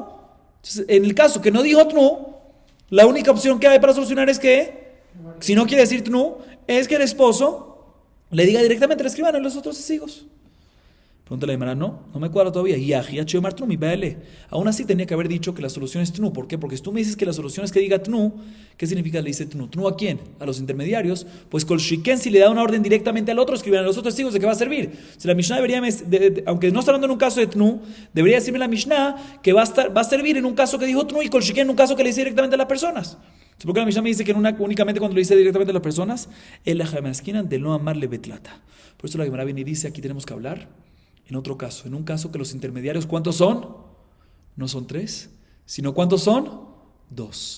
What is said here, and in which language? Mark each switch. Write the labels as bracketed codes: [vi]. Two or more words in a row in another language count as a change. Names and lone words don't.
[es] Entonces, en el caso que no dijo tnu, la única opción que hay para solucionar es que si no quiere decir tnu, es que el esposo le diga directamente al escribano y a los otros testigos. Pregunta la Gemara, no me cuadra todavía. Aún así tenía que haber dicho que la solución es tnu. ¿Por qué? Porque si tú me dices que la solución es que diga tnu, ¿qué significa le dice tnu? ¿Tnu a quién? A los intermediarios. [he] Pues כל שכן, [es] si le da una orden directamente al otro escribano, a los otros testigos, ¿de qué va a servir? Si la Mishnah debería, aunque no está hablando en un caso de tnu, debería decirme la Mishnah que va a servir en un caso que dijo tnu y [he] כל שכן [es] en un caso que le dice directamente a las personas. ¿Por qué la Mishnah me dice que únicamente cuando le dice directamente a las personas? El ajamasquinan de no amarle betlata. Por eso la Gemara viene y dice, aquí tenemos que hablar en otro caso. En un caso que los intermediarios, ¿cuántos son? No son 3, sino ¿cuántos son? 2.